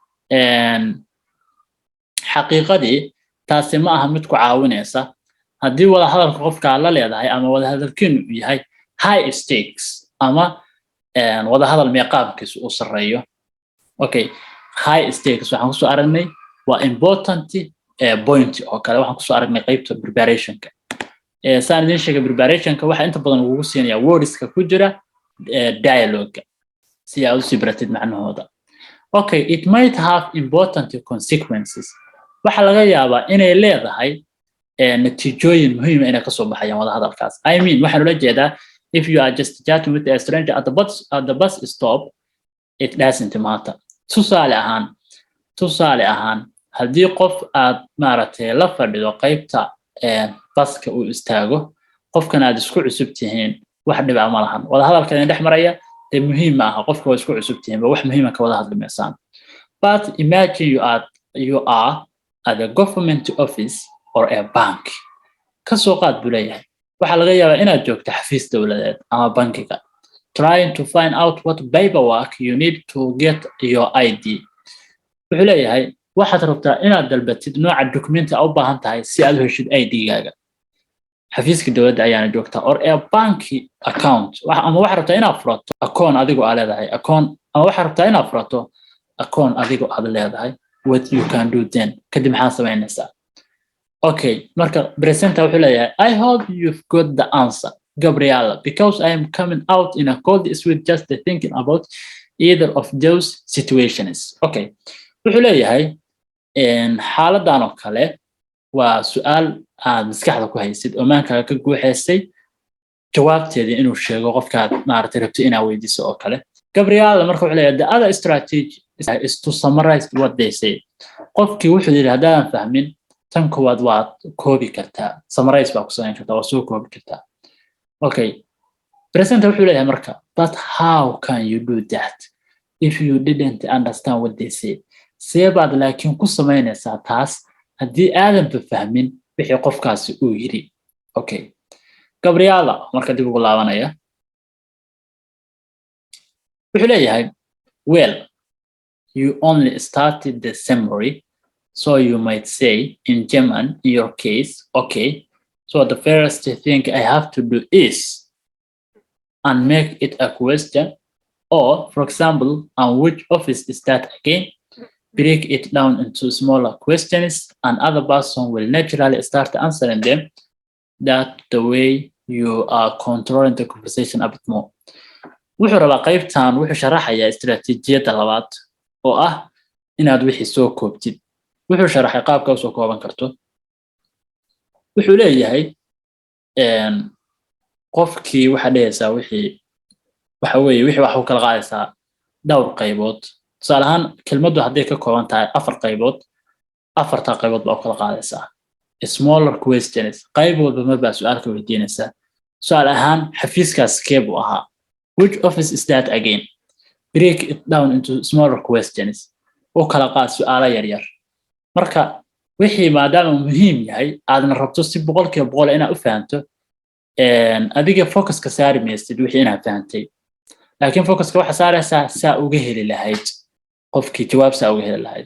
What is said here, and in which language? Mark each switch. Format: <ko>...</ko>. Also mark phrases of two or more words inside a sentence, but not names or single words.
<so>xaqiiqadii taasi ma aha mid ku caawinaysa haddii wada hadalka qofka la leedahay ama wada hadalkiinu yahay</so> <en>high stakes</en> <so>ama wada hadal meeqaabkiisu uu sareeyo</so> <en>okay high stakes</en> <so>waxaan ku soo aragnay waa</so> <en>important point</en> <so>oo kale waxaan ku soo aragnay qaybta preparationka saan idin sheegay preparationka waxa inta badan ugu siinaya wordska ku jira dialogue si aad u sibratid macnahooda</so> <en>okay it might have important consequences</en> <so>waxa laga yaabaa inay leedahay natiijooyin muhiim ah inay ka soo baxayaan wada hadalkaas</so> <en>I mean</en> <so>waxaan ula jeedaa</so> <en>if you are just chatting with a stranger at the bus stop it doesn't matter</en> <so>tusaale ahaan haddii qof aad maaragtay la fadhido qaybta baska uu istaago qofkan aad isku cusub tihiin wax dhib ah ma lahan wada hadalka dhex maraya ee muhiim ah qofka waa isku cusub tihiin wax muhiim ah ka wada hadlimaysan</so> <en>but imagine you are at a government office or a bank</en> <so>ka soo qaad buu leeyahay waxa laga yaabaa inaad joogto xafiis dawladeed ama bankiga</so> <en>trying to find out what paperwork you need to get your ID</en> <so>wuxuu leeyahay waxaad rabtaa inaad dalbatid nooca documenti u baahan tahay si aad u heshid ID-gaaga xafiiska dawladda ayaana joogtaa</so> <en>or a bank account</en> <so>ama waxaad rabtaa inaad furato account adigu aad leedahay ama waxaad rabtaa inaad furato account adigu aad leedahay</so> <en>what you can do then</en> <so>kadib maxaa samaynaysaa</so> <en>Okay,</en> <so>marka presenter wuxuu leeyahay</so> <en>I hope you've got the answer Gabriella because I am coming out in a cold sweat just thinking about either of those situations.</en> <so>Okay, wuxuu leeyahay xaaladan oo kale waa su'aal aad maskaxda ku haysid oo maankaaga ka guuxaysay jawaabteedii inuu sheego qofkaad maaragtay rabto inaad weydiiso oo kale.</so> <en>Gabriella</en> <so>marka wuxuu leeyahay</so> <en>the other strategy is to summarize what they say.</en> <so>qofkii wuxuu yidhi haddaan fahmin tan koowaad waad koobi kartaa summarize baa ku samayn kartaa waa soo koobi kartaa.</so> <en>Okay,</en> <so>presenter wuxuu leeyahay marka</so> <en>but how can you do that if you didn't understand what they say?</en> <so>seebaad laakiin ku samaynaysaa taas haddii aadan fahmin wixii qofkaasi uu yidhi.</so> <en>Okay, Gabriella</en> <so>marka dib ugu laabanaya wuxuu leeyahay</so> <en>well you only started the summary so you might say in German in your case okay so the first thing I have to do is and make it a question or for example and which office is that again break it down into smaller questions and other person will naturally start answering them that the way you are controlling the conversation a bit more.</en> <so>wuxuu rabaa qaybtan wuxuu sharaxayaa istiraatiijiyadda labaad oo ah inaad wixii soo koobtid. wuxuu sharaxay qaabka u soo kooban karto. wuxuu leeyahay qofkii waxa dhehaysaa wixii waxa weeye wixii waxa uu kala qaadaysaa dhowr qaybood. tusaale ahaan kelmaddu hadday ka kooban tahay 4 qaybood 4 qaybood baa u kala qaadaysaa.</so> <en>smaller questions</en> <so>qayb walba ma baa su'aal ka weydiinaysaa. su'aal ahaan xafiiskaas kee buu ahaa</so> <en>which office is that again break it down into smaller questions</en> <so>oo kala qaad su'aalo yar yar. marka wixii maadaama muhiim yahay aadna rabto si 100% inaad u fahanto adiga focus ka saari maysid wixii inaad fahantay laakiin focuska waxa saaraysaa saa uga heli lahayd qofkii jawaab saa uga heli lahayd.</so>